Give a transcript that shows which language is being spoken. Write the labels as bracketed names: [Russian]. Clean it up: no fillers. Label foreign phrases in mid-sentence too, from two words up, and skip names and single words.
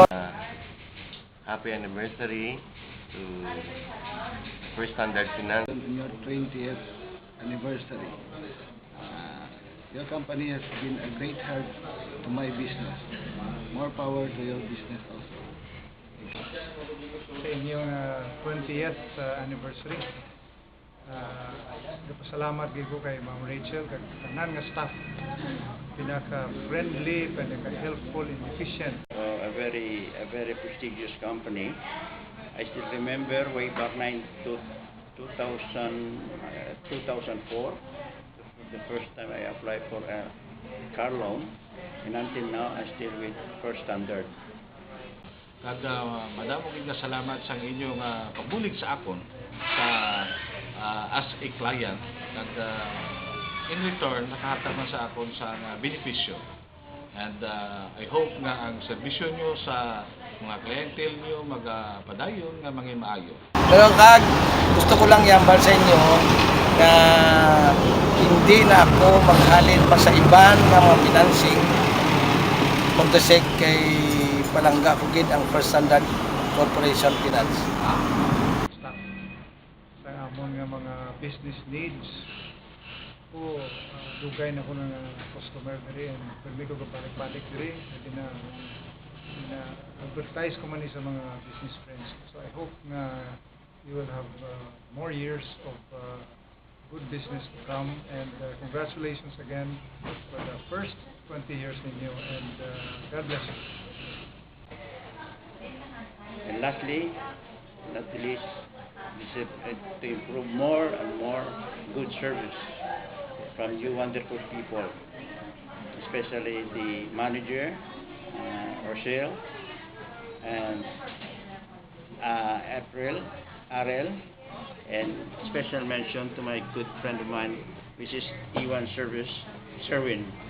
[English] Happy anniversary to First Standard Finance. On your 20th anniversary, your company has been a great help to my business. More power to your business also. [Hiligaynon] Sa inyong 20th anniversary. Nagpasalamat gid ko kay Ma'am Rachel kag tanan nga staff. Pinaka-friendly, [English] pinaka-helpful and efficient. A very prestigious company. I still remember way back 2004, the first time I applied for a car loan, and until now I'm still with First Standard. [Hiligaynon] Madamo gid nga salamat sa inyong pagbulig sa akon [English] as a client, and in return [Hiligaynon] nakahatag man sa akon sa benepisyo. [English] And I hope [Hiligaynon] nga ang serbisyo nyo sa mga clientele nyo magpadayon nga mga maayo. Pero kag gusto ko lang iambal sa inyo na hindi na ako maghalin pa sa iban nga mga financing kontasek kay palangga ko gid ang First Standard Corporation Finance. [English] Staff. [Hiligaynon] Sa amon nga mga business needs. Po, dugay na ko ng customer diri and permi ko balik-balik diri na advertise ko man sa mga [English] business friends. So I hope na you will have more years of good business to come, and congratulations again for the first 20 years ninyo, and God bless you. And lastly, not the least, is to improve more and more good service from you wonderful people, especially the manager, Rochelle, and April, RL, and special mention to my good friend of mine, which is E1 Service, Sherwin.